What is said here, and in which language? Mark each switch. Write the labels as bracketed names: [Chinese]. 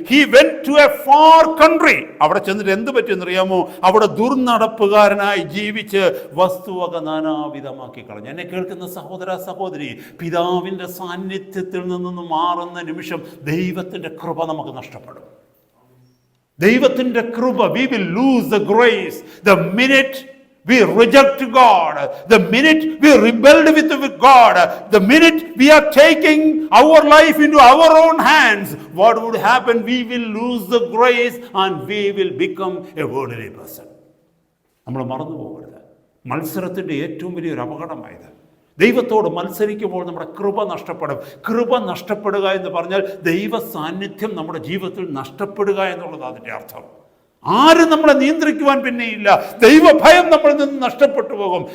[English] He went to a far country. [Malayalam] അവിടെ ചെന്നിട്ട് എന്ത് പറ്റിയെന്നറിയാമോ? അവിടെ ദുർനടപ്പുകാരനായി ജീവിച്ച് വസ്തുവക നാനാവിധമാക്കി കളഞ്ഞു. എന്നെ കേൾക്കുന്ന സഹോദര സഹോദരി, പിതാവിന്റെ സാന്നിധ്യത്തിൽ നിന്ന് മാറുന്ന നിമിഷം ദൈവത്തിന്റെ കൃപ നമുക്ക് നഷ്ടപ്പെടും. ദൈവത്തിന്റെ കൃപ, [English] we will lose the grace the minute we reject God, the minute we rebelled with God, the minute we are taking our life into our own hands. What would happen? We will lose the grace and we will become a worldly person. [Malayalam] നമ്മൾ മറന്നു പോകരുത്. മത്സരത്തിന്റെ ഏറ്റവും വലിയൊരു അപകടമായത് ദൈവത്തോട് മത്സരിക്കുമ്പോൾ നമ്മുടെ കൃപ നഷ്ടപ്പെടും. കൃപ നഷ്ടപ്പെടുക എന്ന് പറഞ്ഞാൽ ദൈവ സാന്നിധ്യം നമ്മുടെ ജീവിതത്തിൽ നഷ്ടപ്പെടുക എന്നുള്ളത് അതിൻ്റെ അർത്ഥം. ആരും നമ്മളെ നിയന്ത്രിക്കുവാൻ പിന്നെയില്ല. ദൈവഭയം നമ്മളിൽ നിന്ന് നഷ്ടപ്പെട്ടു പോകും.